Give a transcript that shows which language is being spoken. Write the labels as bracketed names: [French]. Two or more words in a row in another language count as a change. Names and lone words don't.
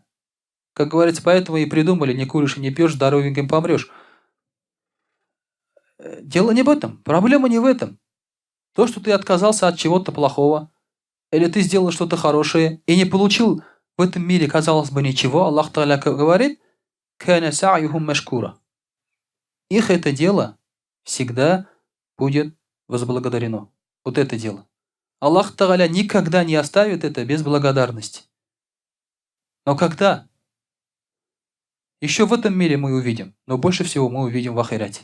[Russian] Как говорится, поэтому и придумали, не куришь и не пьешь, здоровеньким помрешь. Дело не в этом, проблема не в этом. То, что ты отказался от чего-то плохого, или ты сделал что-то хорошее и не получил в этом мире, казалось бы, ничего, Аллах Тааля говорит, [Arabic] «كان سعيهم مشكورا». [Russian] Их это дело всегда будет возблагодарено. Вот это дело. Аллах Тааля никогда не оставит это без благодарности. Но когда? Еще в этом мире мы увидим, но больше всего мы увидим в ахирате.